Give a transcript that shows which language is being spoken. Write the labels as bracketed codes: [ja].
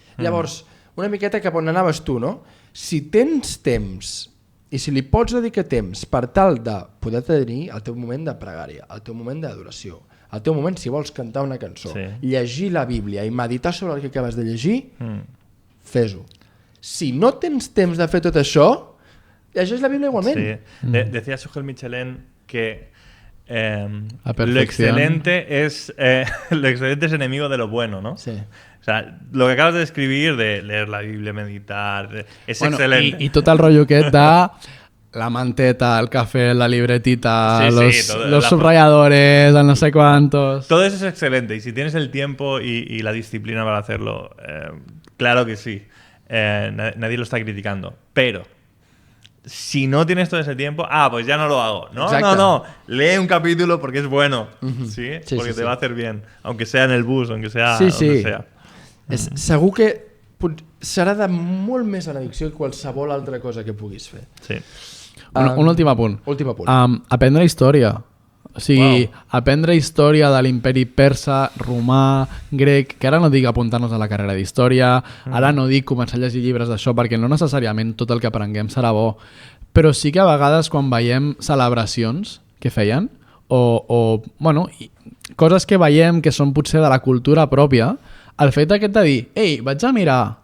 [ca] Llavors, una miqueta cap on anaves tu, no? Si tens temps i si li pots dedicar temps per tal de poder tenir el teu moment de pregària, el teu moment d'adoració, el teu moment si vols cantar una cançó, llegir la Bíblia i meditar sobre el que acabes de llegir, fes-ho. Si no tens temps de fer tot això, llegeix la Bíblia igualment. Sí. [es] Decía Sujel Michelén que lo excelente es enemigo de lo bueno, ¿no? Sí. O sea, lo que acabas de describir, de leer la Biblia, meditar, es excelente. [ca] I tot el rotllo aquest de la manteta, el café, [es] la libretita, los subrayadores, el no sé cuántos... Todo eso es excelente y si tienes el tiempo y la disciplina para hacerlo, claro que sí. Nadie lo está criticando. Pero si no tienes todo ese tiempo, pues ya no lo hago. No. Lee un capítulo porque es bueno, ¿sí? Porque te va a hacer bien. Aunque sea en el bus, aunque sea donde sea. [ca] Segur que serà de molt més benedicció que qualsevol altra cosa que puguis fer. Sí. Un últim apunt. Últim apunt. Aprendre història. O sigui, aprendre història de l'imperi persa, romà, grec, que ara no dic apuntar-nos a la carrera d'història, ara no dic començar a llegir llibres d'això, perquè no necessàriament tot el que aprenguem serà bo, però sí que a vegades quan veiem celebracions que feien, o bueno, coses que veiem que són potser de la cultura pròpia, el fet aquest de dir, ei, vaig a mirar